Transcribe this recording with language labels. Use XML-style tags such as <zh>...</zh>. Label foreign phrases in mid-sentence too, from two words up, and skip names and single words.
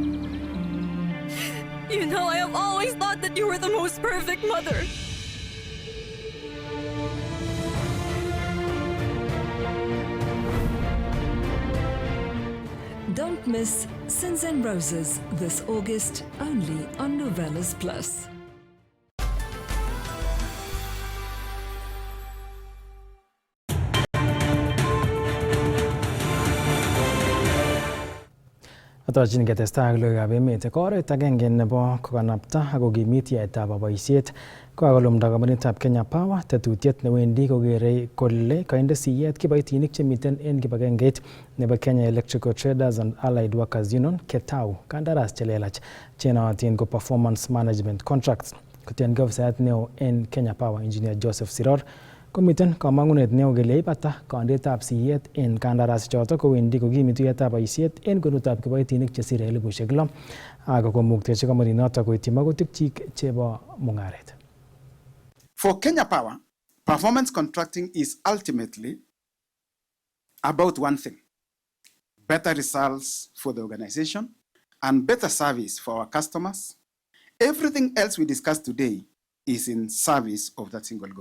<en>You know, I have always thought that you were the most perfect mother. Don't miss Sins and Roses this August only on Novellas Plus.</en> <kln>Atochin ketestai ak logoiwekab emet. Ko oret agenge nebo kokanapta ak kokimit yaetab boisiet kokakolumda kompunitab Kenya Power tetutiet newendi kokerei kole kainde siyet kiboitinik chemiten en kibagengeit nebo Kenya Electrical Traders and Allied Workers Union ketau kandaras chelelach chenootin ko</kln> <en>performance management contracts.</en> <kln>Kotiengei ofisayat neo en Kenya Power Engineer Joseph Siror komiten kamang'unet neo kele ipata kondetab siyet en kandaras choto kowendi kokimitu yaetab boisiet en kwenutab kiboitinik chesire 6,000 ak komuktechi kampuninoto koityi magutikyik chebo mung'aret.</kln> <en>For Kenya Power, performance contracting is ultimately about one thing: better results for the organization and better service for our customers. Everything else we discussed today is in service of that single goal.</en>